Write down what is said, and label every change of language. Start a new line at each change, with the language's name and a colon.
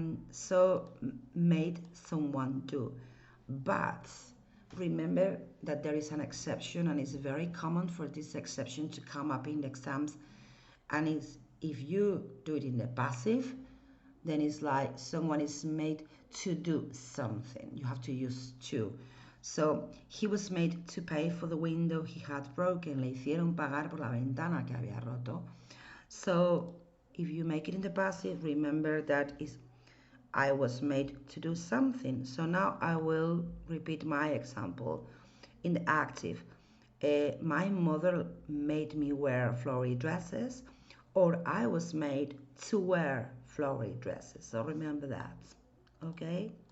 English: So made someone do, but remember that there is an exception, and it's very common for this exception to come up in the exams, and it's if you do it in the passive, then it's like someone is made to do something. You have to use to. So he was made to pay for the window he had broken.
Spanish: Le hicieron pagar por la ventana que había roto.
English: So if you make it in the passive, remember that is I was made to do something. So now I will repeat my example in the active. My mother made me wear flowery dresses, or I was made to wear flowery dresses. So remember that. Okay.